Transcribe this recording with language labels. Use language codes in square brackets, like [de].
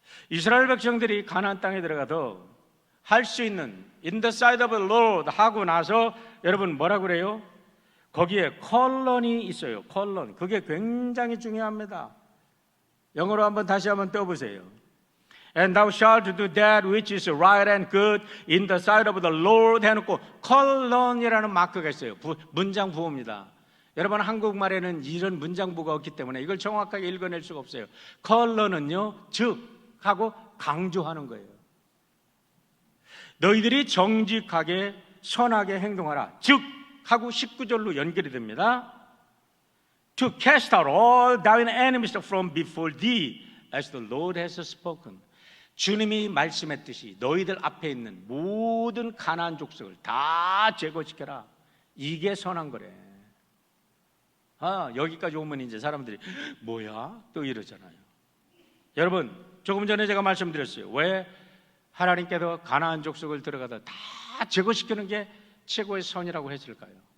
[ko] 이스라엘 백성들이 가나안 땅에 들어가도 할 수 있는 [en] In the sight of the Lord [ko] 하고 나서 여러분 뭐라고 그래요? 거기에 컬런이 있어요. 컬런. 그게 굉장히 중요합니다. 영어로 다시 한번 떠보세요. [en] And thou shalt do that which is right and good in the sight of the Lord [ko] 해놓고 컬런이라는 마크가 있어요. 문장 부호입니다. 여러분 한국말에는 이런 문장부가 없기 때문에 이걸 정확하게 읽어낼 수가 없어요. 컬런은요, 즉 하고 강조하는 거예요. 너희들이 정직하게 선하게 행동하라. 즉 하고 19절로 연결이 됩니다. [en] To cast out all thine enemies from before thee as the Lord has spoken. [ko] 주님이 말씀했듯이 너희들 앞에 있는 모든 가나안 족속을 다 제거시켜라. 이게 선한 거래. 여기까지 오면 이제 사람들이 뭐야? 또 이러잖아요. 여러분, 조금 전에 제가 말씀드렸어요. 왜 하나님께서 가나안 족속을 들어가다 다 제거시키는 게 최고의 선이라고 했을까요?